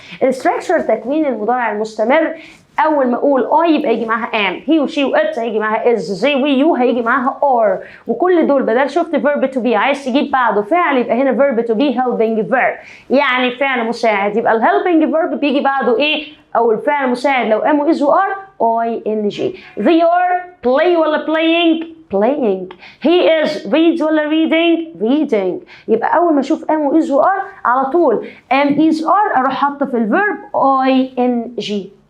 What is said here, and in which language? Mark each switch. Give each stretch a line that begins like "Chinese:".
Arabic: الستراكشر تكوين المضارع المستمر، اول ما اقول I يبقى يجي معاها am، he و she و it هيجي معاها is، they و you هيجي معاها are، وكل دول بدل شفت verb to be عايز تجيب بعده فعل يبقى هنا verb to be helping verb، يعني فعل مساعد. يبقى ال helping verb بيجي بعده ايه؟ او الفعل المساعد لو am و is و are ing.
English: they are play
Arabic: ولا
English: playing. he is reads ولا reading.
Arabic: يبقى اول ما اشوف am و is و are على طول am is are اروح حاطه في الverb ing.